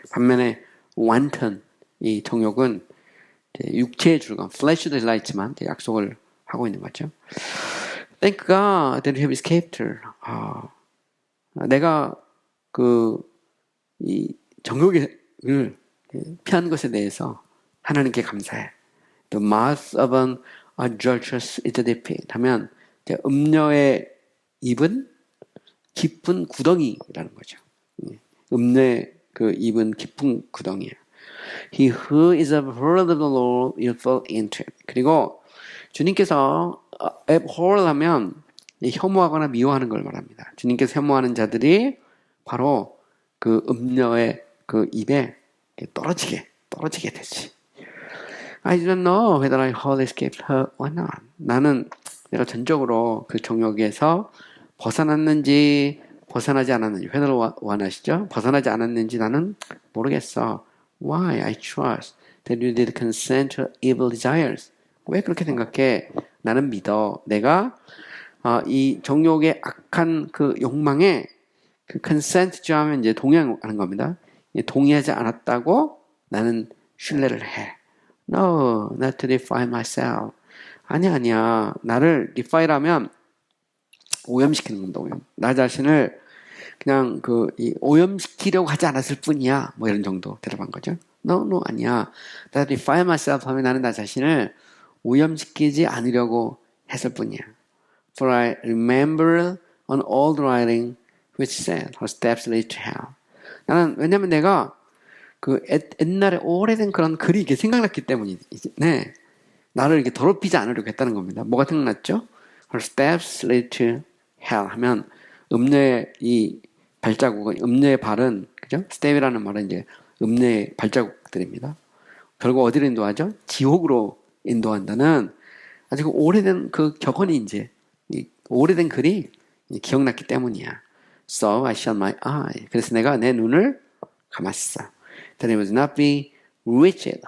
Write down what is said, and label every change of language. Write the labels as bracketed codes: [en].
[ko] 반면에 wanton, 이 정욕은 육체의 즐거움, flesh delight만 약속을 하고 있는 거죠. [en] Thank God that you have escaped her. [ko] 내가 이 정욕을 피한 것에 대해서 하나님께 감사해. [en] The mouth of an adulteress is defeated. [ko] 하면 음녀의 입은 깊은 구덩이라는 거죠. 음녀의 입은 깊은 구덩이에요. [en] He who is abhorred of the Lord will fall into it. [ko] 그리고 주님께서 abhor 하면 혐오하거나 미워하는 걸 말합니다. 주님께서 혐오하는 자들이 바로 음녀의 입에 떨어지게 되지. [en] I don't know whether I wholly escaped her or not. [ko] 나는 내가 전적으로 그 정욕에서 벗어났는지 벗어나지 않았는지 whether 원하시죠? 벗어나지 않았는지 나는 모르겠어. [en] Why? I trust that you did consent to evil desires. [ko] 왜 그렇게 생각해? 나는 믿어. 내가 이 정욕의 악한 욕망에 consent 하면 이제 동의하는 겁니다. 동의하지 않았다고 나는 신뢰를 해. [en] No, not to defile myself. [ko] 아니야. 나를 defile하면 오염시키는 겁니다. 오염. 나 자신을 그냥 오염시키려고 하지 않았을 뿐이야. 뭐 이런 정도 대답한 거죠. No, 아니야. [en] That defile myself [ko] 하면 나는 나 자신을 오염시키지 않으려고 했을 뿐이야. [en] For I remember an old writing which said her steps lead to hell. [ko] 나는 왜냐면 내가 옛날에 오래된 그런 글이 이렇게 생각났기 때문이네. 나를 이렇게 더럽히지 않으려고 했다는 겁니다. 뭐가 생각났죠? Her steps lead to hell 하면 음녀의 이 발자국, 음녀의 발은 그죠? step이라는 말은 이제 음녀의 발자국들입니다. 결국 어디로 인도하죠? 지옥으로 인도한다는 아주 오래된 격언이 이제 오래된 글이 기억났기 때문이야. [en] So I shut my eye. [ko] 그래서 내가 내 눈을 감았어. [en] That it would not be bewitched.